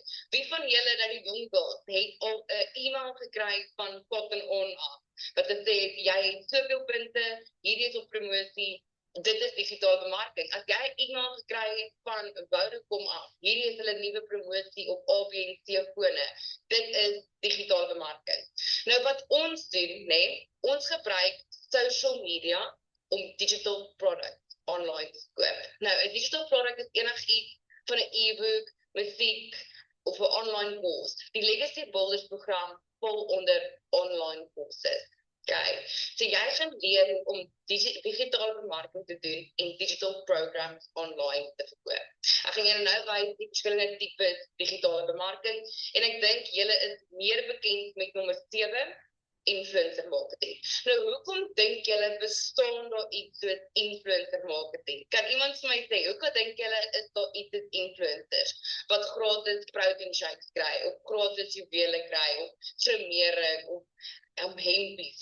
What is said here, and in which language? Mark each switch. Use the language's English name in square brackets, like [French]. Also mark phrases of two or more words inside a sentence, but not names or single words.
[Afrikaans] Wie van julle dat die winkels het al 'n e-mail gekry van Cotton On af, wat sê, jy het soveel punte, hierdie is op promosie, dit is digitale bemarking. As jy 'n e-mail gekry het van Vodacom af, hierdie is hulle nuwe promosie op ABC fone, dit is digitale bemarking. Nou wat ons doen, ons gebruik [English] social media [Afrikaans] om [English] digital products online [Afrikaans] te koop. Nou, 'n [English] digital product [Afrikaans] is enigiets van 'n e-book, musiek of 'n [English] online course. [Afrikaans] Die Legacy Builders program val onder [English] online courses. [Afrikaans] Okay. So jy gaan leer om digitale bemarking te doen en [English] digital programs online [Afrikaans] te verkoop. Ek gaan julle nou wys die verskillende tipes digitale bemarking en ek dink julle is meer bekend met nommer 7. [English] Influencer marketing. [Afrikaans] Nou, hoekom dink julle bestaan daar iets soos [English] influencer marketing? [Afrikaans] Kan iemand vir my sê, hoekom dink julle is daar iets soos influencers, wat gratis [English] protein shakes [Afrikaans] kry, of gratis juwele kry, of slimering, of hempies?